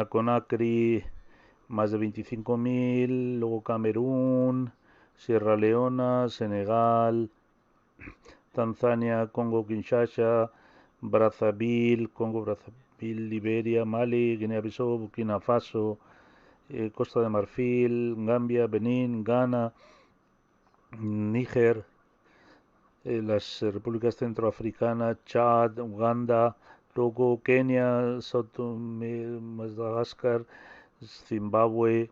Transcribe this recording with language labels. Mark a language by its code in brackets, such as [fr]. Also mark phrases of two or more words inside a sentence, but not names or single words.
[es] Conakry, más de 25.000, luego Camerún, Sierra Leona, Senegal, Tanzania, Congo Kinshasa, Brazzaville, Liberia, Mali, Guinea-Bissau, Burkina Faso, Costa de Marfil, Gambia, Benín, Ghana, Níger, las repúblicas centroafricanas, Chad, Uganda, Togo, Kenia, Sao Tomé, Madagascar, Zimbabue.